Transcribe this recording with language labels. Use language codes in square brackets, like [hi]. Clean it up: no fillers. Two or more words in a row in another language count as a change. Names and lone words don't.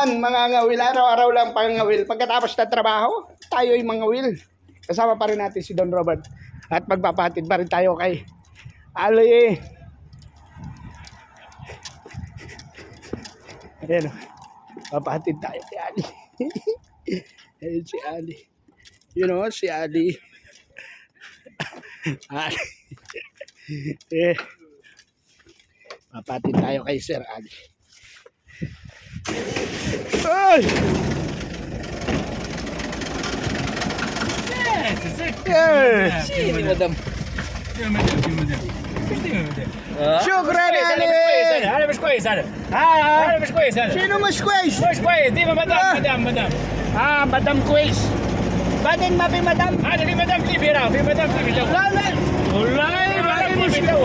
[tl] Mga ngawil, araw-araw lang pang ngawil. Pagkatapos ng trabaho, tayo'y mga ngawil. Kasama pa rin natin si Don Robert. At magpapatid pa rin tayo kay Ali. Ayan o. Papatid tayo kay Ali. Ayan si Ali. [en] You know, [tl] si Ali. Ali. Papatid tayo kay Sir Ali. Ay! Yes! Sini madam. [ar] شكرا عليك. هذا مش كويس هذا. ها هذا مش كويس هذا. شنو مش كويس؟ مش كويس ديما مدام. مدام كويس. بعدين ما في مدام. هذا في مدام في بيرا في مدام في جو. لا لا والله بعدين مشكلة.